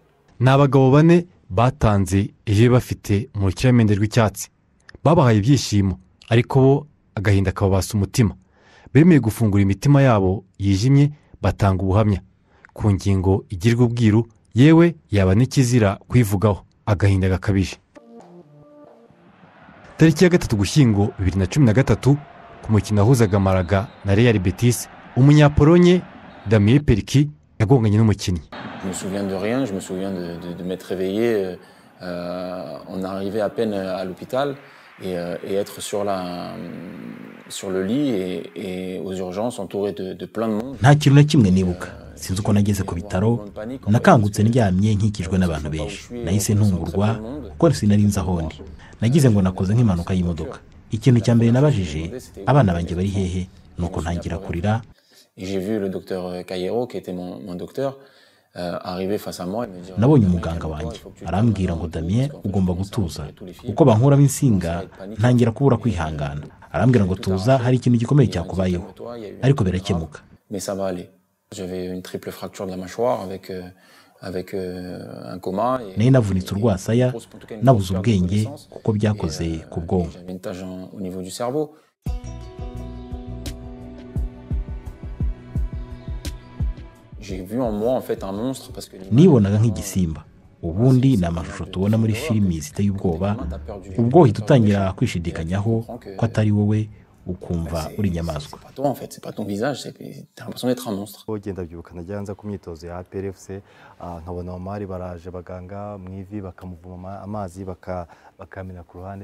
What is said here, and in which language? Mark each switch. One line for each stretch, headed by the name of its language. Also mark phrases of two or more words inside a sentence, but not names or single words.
Kinyarwanda: Ni abagabo bane batanze ejo bafite mu kiramende rw'icyatsi babahaye ibyishimo ariko bo agahinda kababasa umutima bemeye gufungura imitima yabo yijimye batanga ubuhamya ku ngingo igirwa ubwiru yewe yaba n'ikizira kwivugaho agahinda gakabije. Tariki ya 3 Ugushyingo 2013 ku mukino wahuzaga Malaga na Real Betis umunyapolonye Damien Perki yagonganye n'umukinnyi.
French: Je me souviens de rien, je me souviens de m'être réveillé, on arrivait à peine à l'hôpital et être sur le lit et aux urgences entouré de plein de monde.
Kinyarwanda: Nta kintu na kimwe nibuka sinzi uko nageze ku bitaro nakangutse ndyamye nkikijwe n'abantu benshi nahise ntungurwa kuko sinari nzi aho ndi nagize ngo nakoze nk'impanuka y'imodoka ikintu cya mbere nabajije abana banjye bari hehe nuko ntangira kurira.
French: Et j'ai vu le docteur Cayero qui était mon docteur arriver face à moi et me dire
Kinyarwanda: nabonye umuganga wanjye arambwira ngo Damien ugomba gutuza uko bankuramo insinga ntangira kubura kwihangana arambwira ngo tuza hari ikintu gikomeye cyakubayeho ariko birakemuka.
French: mais ça va aller. J'avais une triple fracture de la mâchoire avec un coma.
Kinyarwanda: Nari navunitse urwasaya nabuze ubwenge kuko byakoze ku bwonko.
French: J'avais une tache au niveau du cerveau. J'ai vu en moi en fait un monstre parce que
Kinyarwanda: nibonaga nk'igisimba ubundi ni amashusho tubona muri filimi ziteye ubwoba ubwo uhita utangira kwishidikanyaho ko atari wowe ukumva uri inyamaswa. ugenda byibuka najya nza ku myitozo ya APRFC nkabona Omar baraje baganga mu ivi bakamuvuma amazi bakamena ku ruhande.